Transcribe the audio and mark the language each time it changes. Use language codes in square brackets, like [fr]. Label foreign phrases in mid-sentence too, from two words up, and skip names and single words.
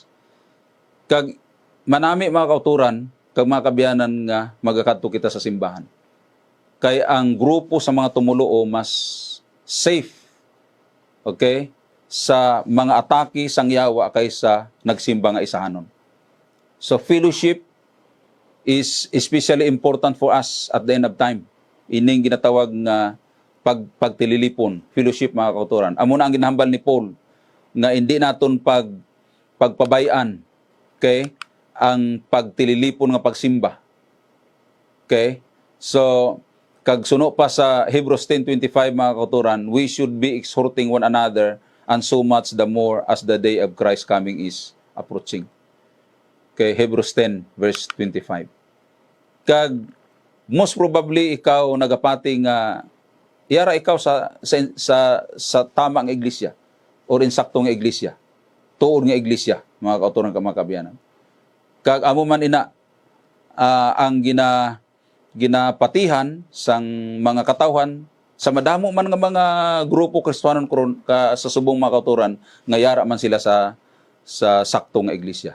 [hil] Kag manami mga kauturan, kag mga kabiyanan nga magakadto kita sa simbahan. Kay ang grupo sa mga tumuloo mas safe, okay, sa mga atake sang yawa kaysa nagsimba nga isahanon. [en] So fellowship is especially important for us at the end of time. [hil] Ining ginatawag nga pagtililipon, fellowship mga kauturan. Amo na ang ginahambal ni Paul nga hindi naton pagpabayaan, okay, ang pagtililipon nga pagsimba. Okay? So kag suno pa sa Hebrews 10:25 mga kauturan, [en] we should be exhorting one another, and so much the more as the day of Christ's coming is approaching. Okay, Hebrews 10 verse 25. [hil] Kag [en] most probably [hil] ikaw nagapati nga iyara ikaw sa tamang iglesia or insaktong iglesia, tuod nga iglesia, mga kauturan ka mga kabiyanan. Kag amo man ina ang ginapatihan sang mga katawhan sa madamo man nga mga grupo Kristiyanon sa subong mga kauturan, nga yara man sila sa saktong nga iglesia.